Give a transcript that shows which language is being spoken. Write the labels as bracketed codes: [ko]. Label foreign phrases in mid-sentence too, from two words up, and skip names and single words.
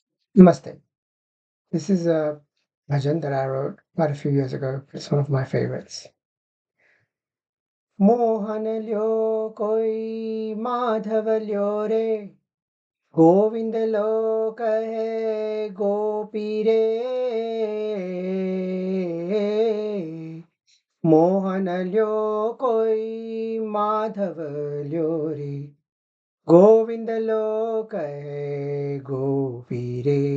[en] Namaste. This is a bhajan that I wrote quite a few years ago. It's one of my favorites. [raj] मोहन ल्यो कोई माधव ल्यो रे गोविंद लो कहे गोपी रे मोहन ल्यो कोई माधव ल्यो रे गोविंद लो कहे गोपी रे